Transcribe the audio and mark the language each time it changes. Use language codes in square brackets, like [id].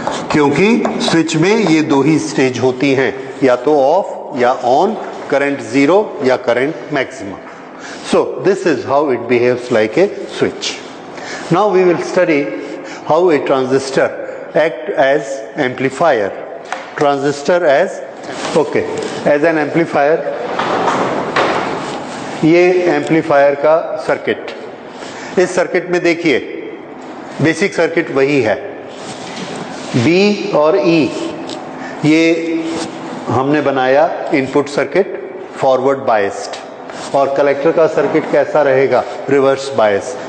[hi] क्योंकि स्विच में ये दो ही स्टेज होती हैं, या तो ऑफ या ऑन, करंट 0 या current maximum. [en] So this is how it behaves like a switch. Now we will study how a transistor act as amplifier. Transistor as an amplifier. [hi] ये एम्पलीफायर का सर्किट. इस circuit में देखिए basic circuit वही है. B और E ये हमने बनाया इनपुट सर्किट फॉरवर्ड बायस्ड, और कलेक्टर का सर्किट कैसा रहेगा? Reverse bias.